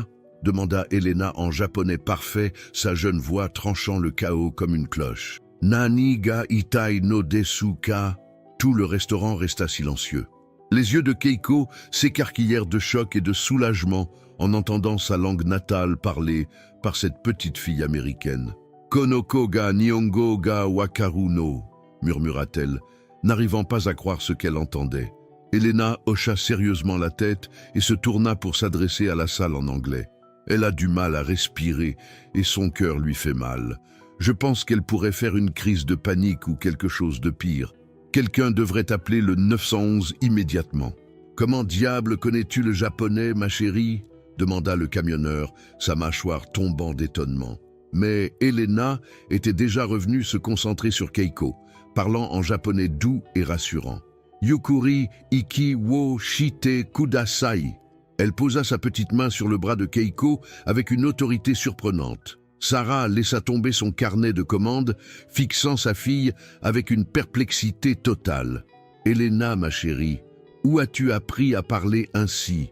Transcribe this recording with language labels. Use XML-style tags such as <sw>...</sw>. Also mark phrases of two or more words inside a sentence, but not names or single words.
<fr>demanda Elena en japonais parfait, sa jeune voix tranchant le chaos comme une cloche. «</fr> <ja>何が痛いのですか?»</ja> <fr>Tout le restaurant resta silencieux. Les yeux de Keiko s'écarquillèrent de choc et de soulagement en entendant sa langue natale parlée par cette petite fille américaine. «</fr> <ja>この子が日本語がわかるの</ja> <fr>» murmura-t-elle, n'arrivant pas à croire ce qu'elle entendait. Elena hocha sérieusement la tête et se tourna pour s'adresser à la salle en anglais. Elle a du mal à respirer et son cœur lui fait mal. Je pense qu'elle pourrait faire une crise de panique ou quelque chose de pire. Quelqu'un devrait appeler le 911 immédiatement. « Comment diable connais-tu le japonais, ma chérie ?» demanda le camionneur, sa mâchoire tombant d'étonnement. Mais Elena était déjà revenue se concentrer sur Keiko, parlant en japonais doux et rassurant. «</fr> <ja>ゆっくり息をしてください</ja> <fr>» Elle posa sa petite main sur le bras de Keiko avec une autorité surprenante. Sarah laissa tomber son carnet de commandes, fixant sa fille avec une perplexité totale. « Elena, ma chérie, où as-tu appris à parler ainsi?</fr>